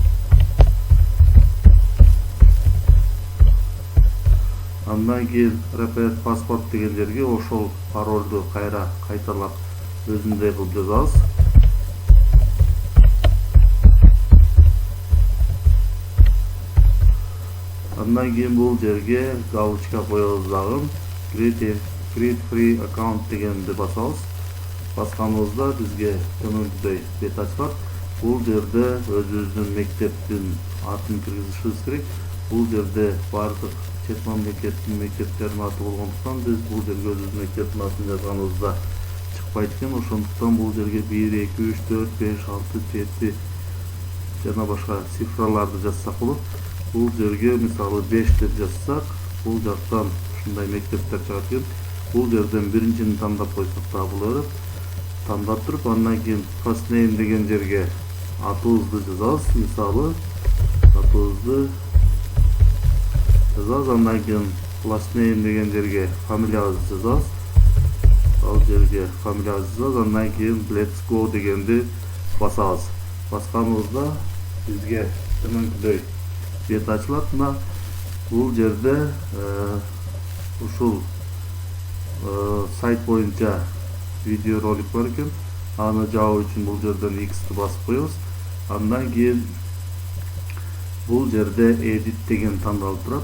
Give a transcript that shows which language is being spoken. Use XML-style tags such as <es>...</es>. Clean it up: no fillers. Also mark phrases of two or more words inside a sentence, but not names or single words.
<ky>Андан кийин repeat паспорт деген жерге ошол паролду кайталап өзүндөй кылып жазабыз. Андан кийин бул жерге галочка коебуз дагы.</ky> <en>Create free account</en> <ky>дегенди басабыз. Басканыбызда бизге төмөнкүдөй бет ачылат. Бул жерде өзүбүздүн мектептин атын киргизишибиз керек. Бул жерде бардык чет мамлекеттин мектептеринин аты болгондуктан биз бул жерге өзүбүздүн мектептин атын жазганыбызда чыкпайт экен. Ошондуктан бул жерге 1, 2, 3, 4, 5, 6, 7 жана башка цифраларды жазсак болот. Бул жерге мисалы 5 деп жазсак, бул жактан ушундай мектептер чыгат экен. Бул жерден биринчини тандап койсок да болот. Тандап туруп, андан кийин</ky> <en>first name</en> <ky>деген жерге атыбызды жазабыз. Мисалы, атыбызды жазабыз. Андан кийин</ky> <en>last name</en> <ky>деген жерге фамилиябызды жазабыз. Ал жерге фамилиябызды жазабыз. Андан кийин</ky> <en>let's go</en> <ky>дегенди басабыз. Басканыбызда бизге төмөнкүдөй бет ачылат. Мына бул жерде ушул сайт боюнча видео ролик бар экен. Аны жабуу үчүн бул жерден X'ти басып коебуз. Андан кийин бул жерде edit деген тандалып турат.</ky>